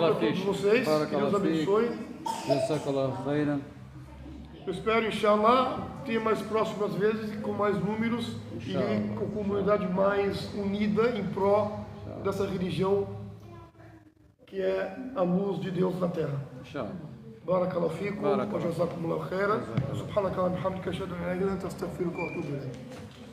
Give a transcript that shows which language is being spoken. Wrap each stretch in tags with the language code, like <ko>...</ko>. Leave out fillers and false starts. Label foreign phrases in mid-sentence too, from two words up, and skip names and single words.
<pt>para todos vocês, que Deus abençoe. Jazakallah. Eu espero, inshallah, ter mais próximas vezes, com mais números e com a comunidade mais unida em pró dessa religião que é a luz de Deus na terra.</pt> <ar>بارك الله فيكم، وجزاكم الله خيرا، سبحانك وبحمدك، أشهد أن لا إله إلا أنت، أستغفرك وأتوب إليك.</ar>